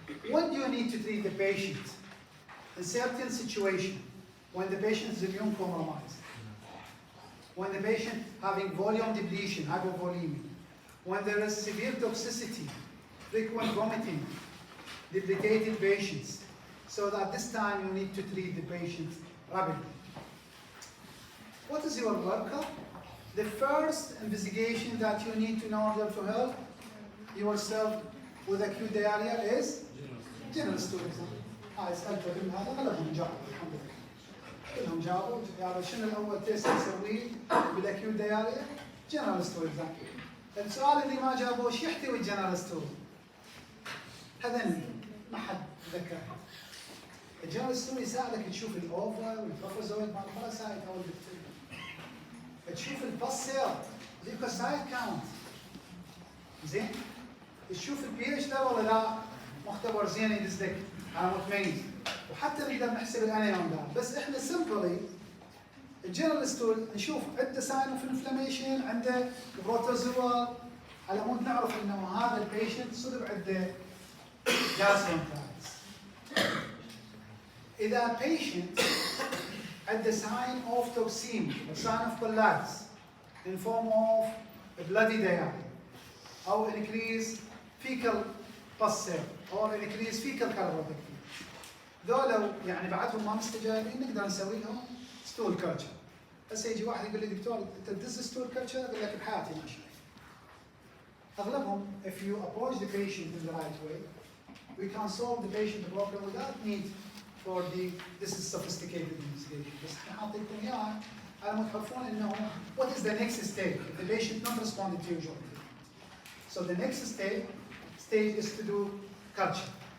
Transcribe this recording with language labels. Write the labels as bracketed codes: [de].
[en] When do you need to treat the patient? In certain situation, when the patient is immune compromised, when the patient having volume depletion, hypovolemia, when there is severe toxicity, frequent vomiting, debilitated patients, so that this time you need to treat the patient rapidly. What is your workup? The first investigation that you need to know in order to help yourself with acute diarrhea is general stool exam. [ar] سألت من هذا غلبهم جابوا الحمد لله. كلهم جابوا قالوا شنو الأول تيست نسويه بالأكيوت دياريا؟ جنرال ستول اكزام. السؤال اللي ما جابوه ايش يحتوي الجنرال ستول؟ هذا ما حد ذكر. الجنرال ستول يساعدك تشوف الأوفا والبروفوزويد مع الباراسايت أو البكتيريا. تشوف الباسيل ليكوسايت كاونت. زين؟ تشوف البي اتش ده ولا لا مختبر زين يدزلك انا متميز وحتى نقدر نحسب الانيون ده بس احنا سمبلي الجنرال ستول نشوف عنده ساين اوف انفلاميشن عنده بروتوزوا على مود نعرف انه هذا البيشنت صدق عنده جاسترونترايتس. [en] اذا بيشنت عنده sign of toxaemia sign of colitis in form of bloody diarrhea او increase fecal pus cell or increase fecal carbohydrate. [ar] ذولا يعني بعدهم ما مستجابين نقدر نسوي لهم ستول كلتشر. هسه يجي واحد يقول لي دكتور انت تدز ستول كلتشر اقول لك بحياتي ما شايف. اغلبهم [en] if you approach the patient in the right way we can solve the patient problem without need for this is sophisticated investigation. [ar] بس احنا حاطينكم اياها على مود تعرفون انه [en] what is the next stage if the patient not responding to usual treatment. So the next stage is to do culture.